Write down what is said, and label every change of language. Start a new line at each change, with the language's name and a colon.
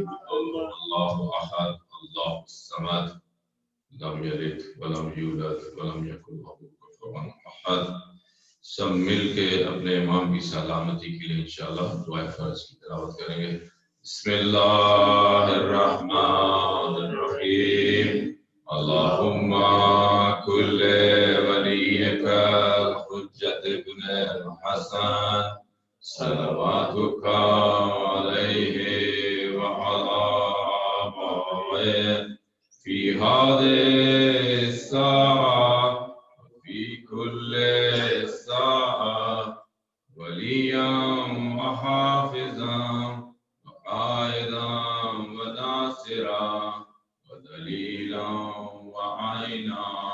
Arabic: الله أحد الله الصمد لم يلد ولم يولد ولم يكن له كفوا أحد.
Urdu: سب مل کے اپنے امام کی سلامتی کے لیے انشاءاللہ دعائے فرض کی تلاوت کریں گے.
Arabic: بسم اللہ الرحمن الرحیم. اللہم کل ولیک الحجت ابن الحسن صلواتک علیہ وعلی آبائہ فی هذه الساعة وفي كل ساعة وليا وحافظا وقائدا وناصرا ودليلا وعينا